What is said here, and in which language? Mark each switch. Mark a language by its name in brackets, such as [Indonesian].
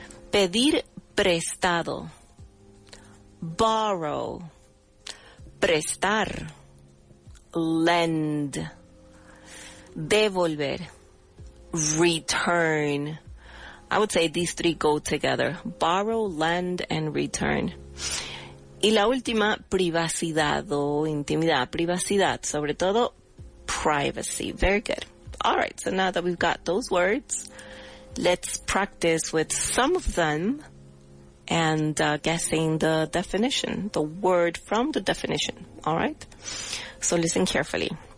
[Spanish] Pedir prestado. Borrow. Prestar. [English] Lend. Devolver. Return. I would say these three go together. Borrow, lend, and return. [Spanish] Y la última, privacidad o intimidad. Privacidad, sobre todo, privacy. [English] Very good. All right, so now that we've got those words, let's practice with some of them and guessing the definition, the word from the definition. All right? So listen carefully.